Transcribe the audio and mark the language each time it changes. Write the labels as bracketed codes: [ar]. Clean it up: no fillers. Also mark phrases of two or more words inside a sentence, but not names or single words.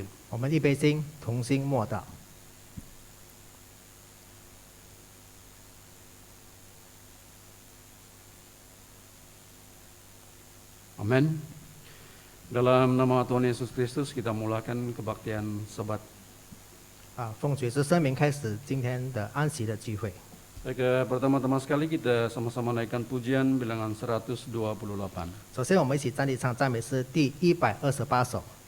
[zh] 我们一杯心，同心默祷。 [ms] Amin. Dalam nama Tuhan Yesus Kristus kita mulakan kebaktian Sabat. [zh] 奉主耶稣圣名开始今天的安息的聚会。 [ms] Baik, pertama-tama sekali kita sama-sama naikkan pujian bilangan 128. [zh] 首先，我们一起站立唱赞美诗第128首。